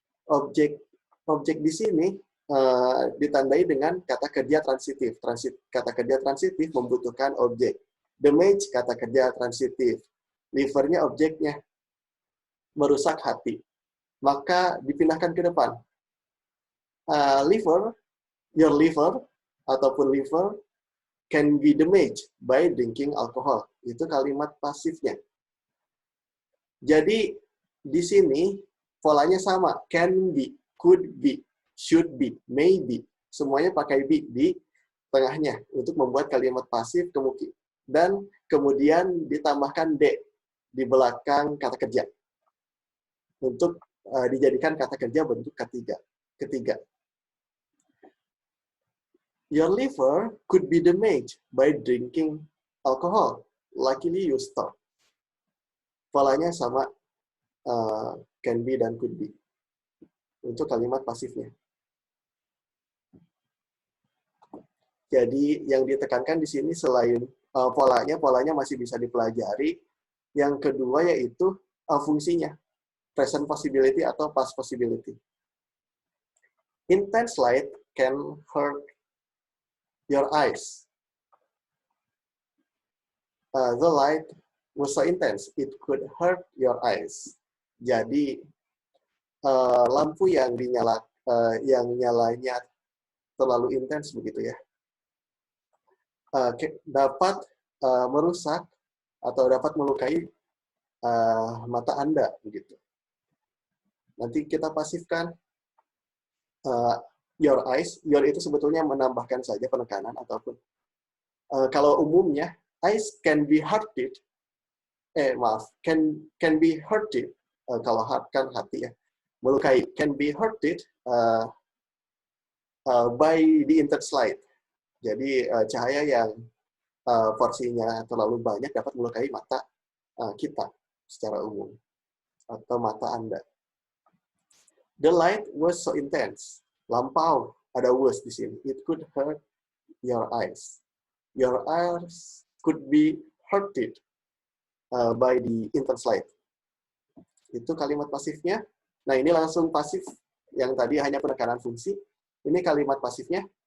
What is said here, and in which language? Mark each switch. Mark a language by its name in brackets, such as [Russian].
[Indonesian] Objek di sini ditandai dengan kata kerja transitif. Kata kerja transitif membutuhkan objek. Damage, kata kerja transitif. Livernya objeknya. Merusak hati. Maka dipindahkan ke depan. [English] Liver, your liver, ataupun liver, can be damaged by drinking alcohol. [Indonesian] Itu kalimat pasifnya. Jadi, di sini polanya sama. [English] Can be, could be, should be, may be. [Indonesian] Semuanya pakai be di tengahnya untuk membuat kalimat pasif dan kemudian ditambahkan d di belakang kata kerja untuk dijadikan kata kerja bentuk ketiga. [English] Your liver could be damaged by drinking alcohol. Luckily you stop. [Indonesian] Polanya sama can be dan could be untuk kalimat pasifnya. Jadi yang ditekankan di sini selain polanya masih bisa dipelajari. Yang kedua yaitu fungsinya, present possibility atau past possibility. [English] Intense light can hurt your eyes. The light was so intense, it could hurt your eyes. [Indonesian] Jadi lampu yang nyalanya terlalu intens begitu ya, dapat merusak atau dapat melukai mata Anda begitu. Nanti kita pasifkan [English] your eyes. [Indonesian] Your itu sebetulnya menambahkan saja penekanan ataupun kalau umumnya [English] eyes can be hurted. Can be hurted. [Indonesian] Kalau hurt kan hati ya, melukai. [English] Can be hurted by the intense light. [Indonesian] Jadi cahaya yang porsinya terlalu banyak dapat melukai mata kita secara umum atau mata Anda. [English] The light was so intense. [Indonesian] Lampau, ada was di sini. [English] It could hurt your eyes. Your eyes could be hurted by the intense light. [Indonesian] Itu kalimat pasifnya. Nah, ini langsung pasif. Yang tadi hanya penekanan fungsi. Ini kalimat pasifnya.